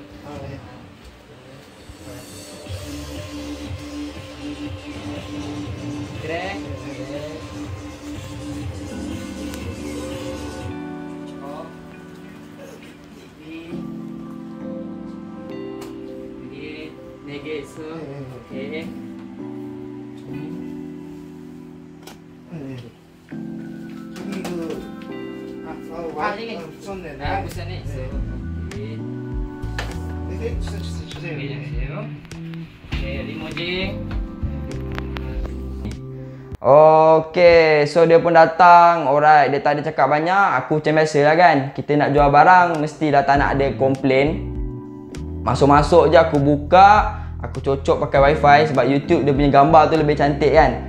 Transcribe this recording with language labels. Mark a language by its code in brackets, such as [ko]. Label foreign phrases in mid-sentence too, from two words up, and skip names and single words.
[ms] Keren. So, okay. [ko] 저기 붙였네. 붙였네. 이렇게 주세요. [ms] Okay, limousine. Okay, so dia pun datang. Alright, dia tak ada cakap banyak. Aku macam biasa lah kan, kita nak jual barang mesti dah tak nak ada komplain. Masuk-masuk je aku buka, aku cocok pakai wifi sebab YouTube dia punya gambar tu lebih cantik kan.